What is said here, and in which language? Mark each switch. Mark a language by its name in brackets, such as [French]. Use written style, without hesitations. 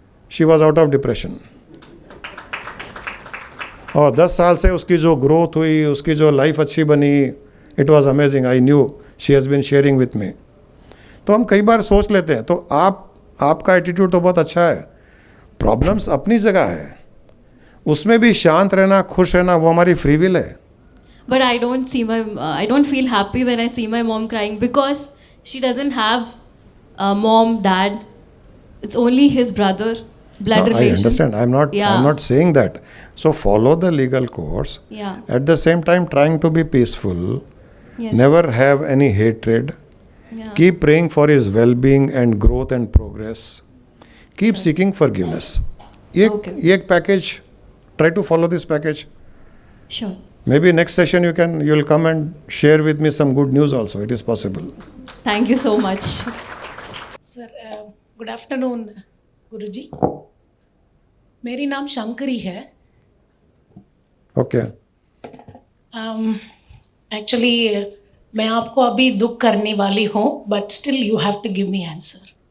[English] she was out of depression, [Hindi] और 10 साल से उसकी जो ग्रोथ हुई, उसकी जो लाइफ अच्छी बनी, [English] It was amazing. I knew she has been sharing with me. [Hindi] तो हम कई बार सोच लेते हैं, तो आपका एटीट्यूड तो बहुत अच्छा है, प्रॉब्लम्स अपनी जगह है, उसमें भी शांत रहना, खुश रहना, वो हमारी फ्री विल है। [English] But I don't feel happy when I see my mom crying because she doesn't have a mom, dad. It's only his brother, blood No, relation. I understand. I'm not saying that. So follow the legal course. Yeah. At the same time, trying to be peaceful. Yes. Never have any hatred. Yeah. Keep praying for his well-being and growth and progress. Keep seeking forgiveness. [Hindi] ये एक package. [English] Try to follow this package. Sure. Maybe next session you'll come and share with me some good news also. It is possible. Thank you so much. [Hindi] Sir good afternoon गुरुजी, मेरी नाम शंकरी है। [English] Okay. [Hindi] Actually मैं आपको अभी दुख करने वाली हूँ, [English] But still you have to give me answer.